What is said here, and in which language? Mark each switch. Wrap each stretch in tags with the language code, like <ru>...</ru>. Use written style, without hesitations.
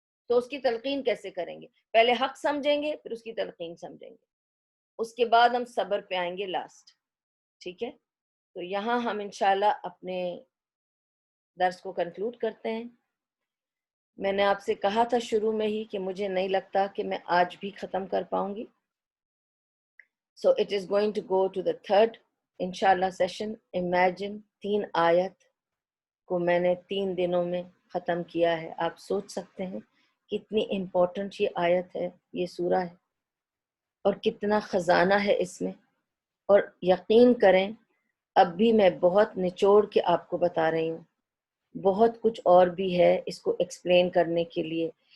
<ur>تو اس کی تلقین کیسے کریں گے, پہلے حق سمجھیں گے پھر اس کی تلقین سمجھیں گے, اس کے بعد ہم صبر پہ آئیں گے لاسٹ. ٹھیک ہے, تو یہاں ہم انشاءاللہ اپنے درس کو کنکلوڈ کرتے ہیں. میں نے آپ سے کہا تھا شروع میں ہی کہ مجھے نہیں لگتا کہ میں آج بھی ختم کر پاؤں گی.</ur> <en>So it is going to go to the third انشاءاللہ session.</en> <ur>امیجن 3 آیت کو میں نے 3 دنوں میں ختم کیا ہے. آپ سوچ سکتے ہیں کتنی امپورٹنٹ یہ آیت ہے, یہ سورہ ہے, اور کتنا خزانہ ہے اس میں. اور یقین کریں اب بھی میں بہت نچوڑ کے آپ کو بتا رہی ہوں, بہت کچھ اور بھی ہے اس کو ایکسپلین کرنے کے لیے.</ur>